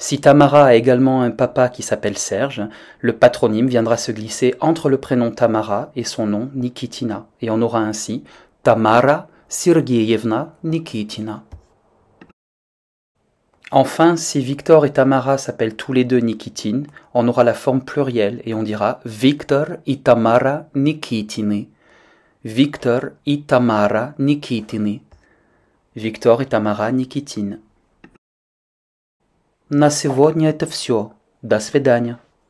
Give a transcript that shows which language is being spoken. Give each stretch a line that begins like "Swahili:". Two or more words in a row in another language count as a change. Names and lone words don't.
French: Si Tamara a également un papa qui s'appelle Serge, le patronyme viendra se glisser entre le prénom Tamara et son nom Nikitina, et on aura ainsi Tamara Sergeyevna Nikitina. Enfin, si Victor et Tamara s'appellent tous les deux Nikitine, on aura la forme plurielle et on dira Victor et Tamara Nikitины.
Russian: Victor и Tamara Nikitины. Victor и Tamara Никитин. На сегодня это все. До свидания.